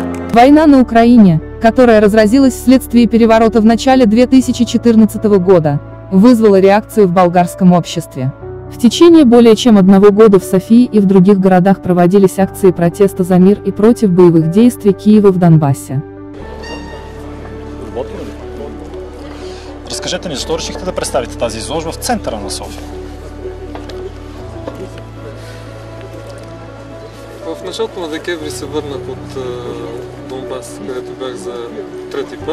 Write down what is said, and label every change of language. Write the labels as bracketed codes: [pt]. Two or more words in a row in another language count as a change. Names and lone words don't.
[ru] Война на Украине, которая разразилась вследствие переворота в начале 2014 года, вызвала реакцию в болгарском обществе. В течение более чем 1 года в Софии и в других городах проводились акции протеста за мир и против боевых действий Киева в Донбассе. [bg] Разкажете ни защо решихте да представите тази изложба в центъра на София? В началото на декември се върнах от Донбас, където бях за 3-ти път.